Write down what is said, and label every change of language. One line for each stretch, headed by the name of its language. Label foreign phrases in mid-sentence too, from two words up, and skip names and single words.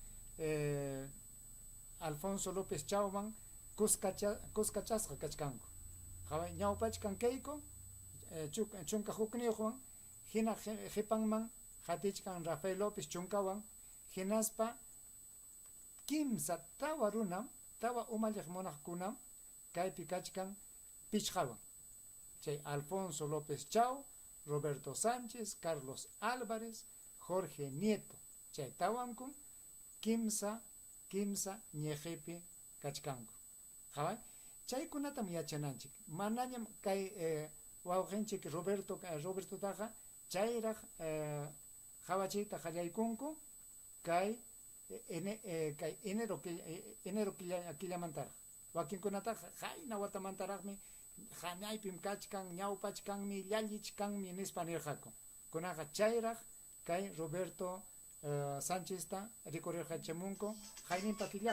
Quechua: Alfonso López chauman kuskachasqa kachkanku jabay ñawpachkan kayku chunka hukniyuqwan hina hipanman jatichkan Rafael López chunkawan hinaspa kimsa tawa runam tawa umalliq munaqkunam kaypi kachkan pichqawan chay Alfonso López Chau, Roberto Sánchez, Carlos Álvarez, Jorge Nieto chay tawanku kimsa ñejipi kachkanku jabay chaykunatam yachananchik manañam kay wawqinchik Roberto taqa chayraq jawachiyta qallaykunku kay enero killamantaraq wakinkunataqa hayna watamantaraqmi hanaypim kachkan ñawpachkanmi llallichkanmi nispa nirqaku kunaqa chayraq kay Roberto Sánchezta rikurrirqachamunku hayninpa